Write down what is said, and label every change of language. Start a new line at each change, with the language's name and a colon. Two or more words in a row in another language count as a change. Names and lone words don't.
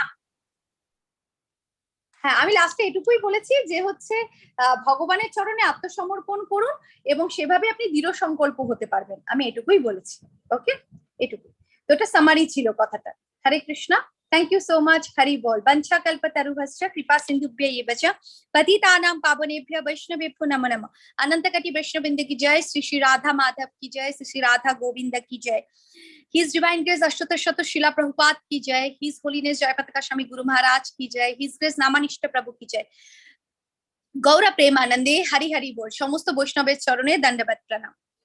Bangla: হ্যাঁ, আমি লাস্টে এটুকুই বলেছি যে হচ্ছে ভগবানের চরণে আত্মসমর্পণ করুন এবং সেভাবে আপনি দৃঢ় সংকল্প হতে পারবেন, আমি এটুকুই বলেছি। ওকে, এটুকু তো, এটা সামারি ছিল কথাটা। হরে কৃষ্ণ,
English: Thank you so much.
Bangla: হরি বল।
Sanskrit: বঞ্চা কল্পতরুভশ্চ কৃপা সিন্ধুভ্য এব চ পতিতানাং পাবনেভ্যো বৈষ্ণবেভ্যো নমো নমঃ।
Hindi: अनंत कोटि वैष्णववृंद की जय। श्री श्री राधा माधव की जय। श्री श्री राधा गोविंद की जय।
English: His Divine Grace
Hindi: Ashtotter Shato Srila Prabhupada की जय।
English: His Holiness
Hindi: Jai Pataka Swami Guru Maharaj की जय।
English: His Grace
Hindi: नामानिष्ठ प्रभु की जय।
Bangla: গৌর প্রেমানন্দে হরি হরি বোল। সমস্ত বৈষ্ণবের চরণে দণ্ডবৎ প্রণাম।